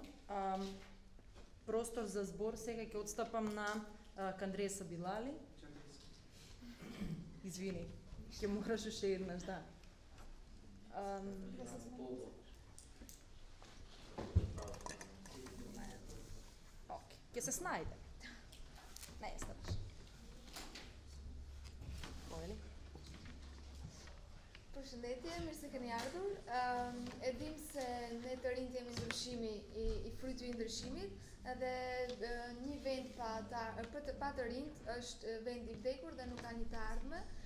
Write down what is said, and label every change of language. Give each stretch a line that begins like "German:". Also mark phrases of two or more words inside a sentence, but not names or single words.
Macedonian: Простор за збор сега ќе отстапам на Кандреса Билали. Извини, ќе мораш уште еднаш, да. Ќе се снајде. Не е страшно.
Albanian: Përshëndetje, mirë se keni ardhur. E dim se ne të rinjt jemi ndryshimi i fryti i ndryshimit, edhe një vend pa të rinjt është vend i vdekur dhe nuk ka një të ardhme.